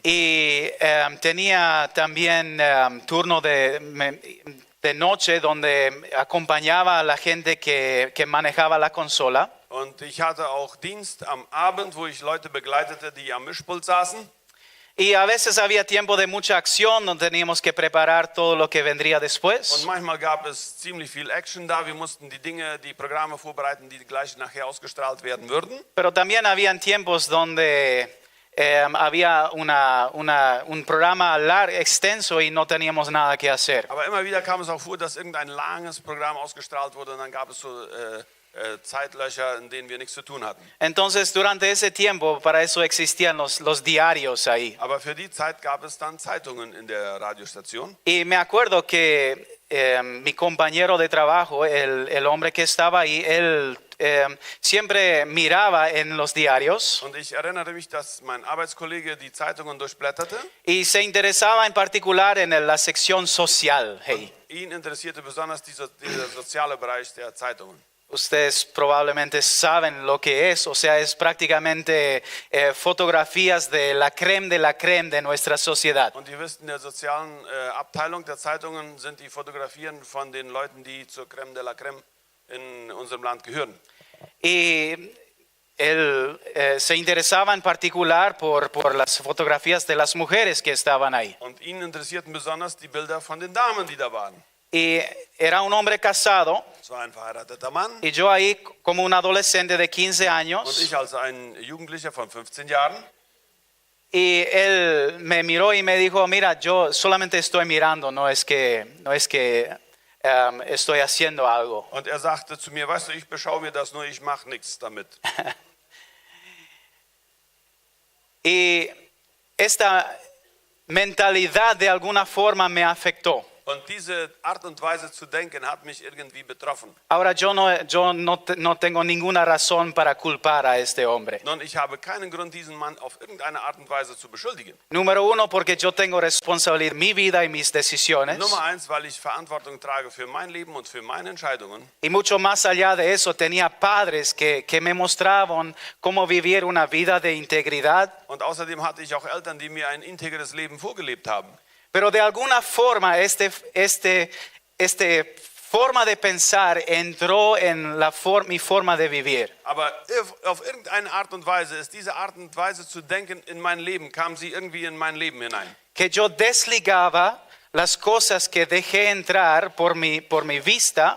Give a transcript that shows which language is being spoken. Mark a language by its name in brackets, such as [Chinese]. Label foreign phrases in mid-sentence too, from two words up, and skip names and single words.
[Spanish] Y tenía también turno de noche donde acompañaba a la gente que manejaba la consola. [German] Und ich hatte auch Dienst am Abend, wo ich Leute begleitete, die am Mischpult saßen. [Spanish] Y a veces había tiempo de mucha acción donde teníamos que preparar todo lo que vendría [German] Und [Spanish] después. [German] manchmal gab es ziemlich viel Action da. Wir mussten die Programme vorbereiten, die gleich nachher ausgestrahlt werden würden. [Spanish] Pero también habían tiempos donde había un programa extenso y no teníamos nada que hacer. [German] Aber immer wieder kam es auch vor, dass irgendein langes Programm ausgestrahlt wurde und dann gab es so Zeitlöcher, in denen wir nichts zu tun hatten. [Spanish] Entonces, durante ese tiempo, para eso existían los diarios ahí. [German] Aber für die Zeit gab es dann Zeitungen in der Radiostation. [Spanish] Y me acuerdo que mi compañero de trabajo, el hombre que estaba ahí, él siempre miraba en los diarios [German] Und ich erinnere mich, dass mein Arbeitskollege die Zeitungen durchblätterte. [Spanish] y se interesaba en particular en la sección social. Hey, [German] Ihn interessierte besonders dieser soziale Bereich der Zeitungen. [Spanish] ustedes probablemente saben lo que es, o sea, es prácticamente fotografías de la creme de nuestra sociedad. [German] Und ihr wisst, in der sozialen Abteilung der Zeitungen sind die Fotografien von den Leuten, die zur [French] Creme de la Creme [German] in unserem Land gehören. [Spanish] Y él se interesaba en particular por las fotografías de las mujeres que estaban ahí. [German] Und ihn interessierten besonders die Bilder von den Damen, die da waren. [Spanish] Y era un hombre casado, [German] Es war ein verheirateter Mann [Spanish] y yo ahí como un adolescente de 15 [German] und [Spanish] años, [German] ich als ein Jugendlicher von 15 Jahren. [Spanish] y él me miró y me dijo, mira, yo solamente estoy mirando, no es que estoy haciendo algo. [German] Und er sagte zu mir, weißt du, ich beschaue mir das nur, ich mache nichts damit. [Spanish] Y esta mentalidad de alguna forma me afectó. [German] Und diese Art und Weise zu denken hat mich irgendwie betroffen. [Spanish] Ahora yo no tengo ninguna razón para culpar a este hombre. [German] Nun, ich habe keinen Grund, diesen Mann auf irgendeine Art und Weise zu beschuldigen. [Spanish] Número uno, porque yo tengo responsabilidad en mi vida y mis decisiones. [German] Nummer eins, weil ich Verantwortung trage für mein Leben und für meine Entscheidungen. [Spanish] Y mucho más allá de eso, tenía padres que me mostraban cómo vivir una vida de integridad. [German] Und außerdem hatte ich auch Eltern, die mir ein integres Leben vorgelebt haben. [Spanish] Pero de alguna forma, este forma de pensar entró en mi forma de vivir. [German] Aber auf irgendeine Art und Weise ist diese Art und Weise zu denken in mein Leben, kam sie irgendwie in mein Leben hinein. [Spanish] Que yo desligaba las cosas que dejé entrar por mi vista,